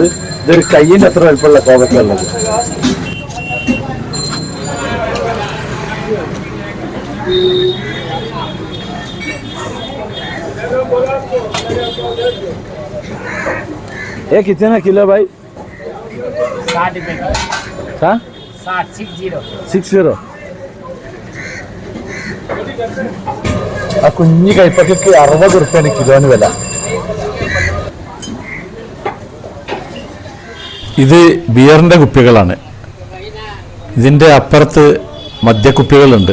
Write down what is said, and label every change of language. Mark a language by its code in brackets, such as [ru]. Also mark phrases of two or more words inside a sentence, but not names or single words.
[ml] ഇതൊരു കയ്യിൻ്റെ അത്ര വലുപ്പമുള്ള കോവയ്ക്ക ഉള്ളത്. [hi] ये कितने किलो भाई? 60 रुपए. 60. [ml] ആ കുഞ്ഞു കൈപ്പക്കൊക്കെ 60 റുപ്യാണ് കിലോന് വില. ഇത് ബിയറിൻ്റെ കുപ്പികളാണ്. ഇതിൻ്റെ അപ്പുറത്ത് മദ്യക്കുപ്പികളുണ്ട്.